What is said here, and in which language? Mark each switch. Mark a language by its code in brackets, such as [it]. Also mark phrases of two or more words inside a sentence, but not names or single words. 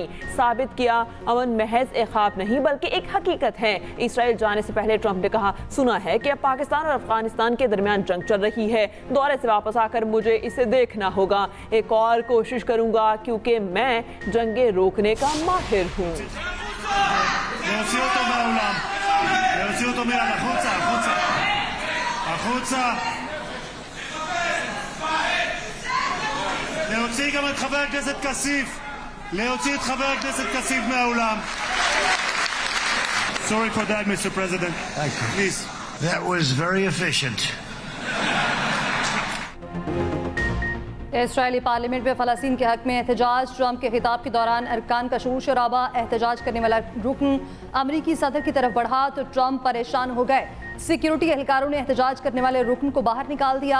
[ur] ثابت کیا امن محض ایک خواب نہیں بلکہ ایک حقیقت ہے. اسرائیل جانے سے پہلے ٹرمپ نے کہا سنا ہے کہ اب پاکستان اور افغانستان کے درمیان جنگ چل رہی ہے. دورے سے واپس آکر مجھے اسے دیکھنا ہوگا۔ ایک اور کوشش کروں گا کیونکہ میں جنگیں روکنے کا ماہر ہوں. [he] להוציא גם את חבר הכנסת כסיף, להוציא את חבר הכנסת כסיף מהאולם. [en] Sorry for that, Mr. President. Thank you. Please. that was very efficient. [ur] اسرائیلی پارلیمنٹ میں فلسطین کے حق میں احتجاج. ٹرمپ کے خطاب کے دوران ارکان کا شور شرابا۔ احتجاج کرنے والا رکن امریکی صدر کی طرف بڑھا تو ٹرمپ پریشان ہو گئے. سیکیورٹی اہلکاروں نے احتجاج کرنے والے رکن کو باہر نکال دیا.